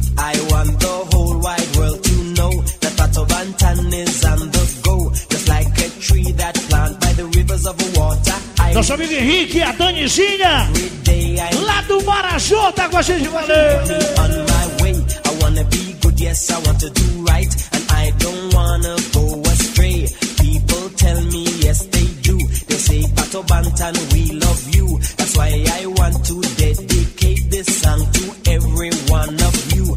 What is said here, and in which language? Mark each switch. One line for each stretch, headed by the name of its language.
English: I want the whole wide world to know that Pato Bantan is on the go. Just like a tree that plant by the rivers of water.
Portuguese: I nosso amigo Henrique e a Danizinha. Lá do Marajó, tá com a gente, valeu!
English: On my way, I wanna be good, yes, I want to do right. And I don't wanna go astray. People tell me, yes, they do. They say, Pato Bantan, we love you. That's why I want to dedicate this song to every one of you.